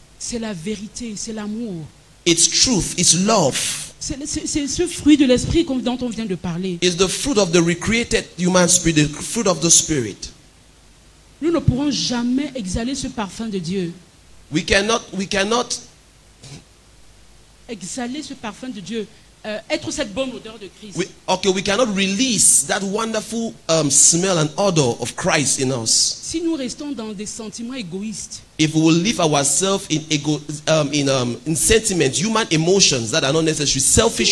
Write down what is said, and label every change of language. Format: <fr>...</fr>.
<fr>c'est la vérité, c'est l'amour.</fr> <en>it's truth, it's love,</en> <fr>C'est ce fruit de l'esprit dont on vient de parler.</fr> <en>it's the fruit of the recreated human spirit, the fruit of the spirit.</en> <fr>Nous ne pourrons jamais exhaler ce parfum de Dieu.</fr> <en>We cannot</en> <fr>Exhaler ce parfum de Dieu. Être cette bonne odeur de Christ.</fr> <en>we cannot release that wonderful smell and odor of Christ in us</en> <fr>Si nous restons dans des sentiments égoïstes,</fr> <en>if we will leave ourselves in sentiments, human emotions that are not necessary, selfish</en>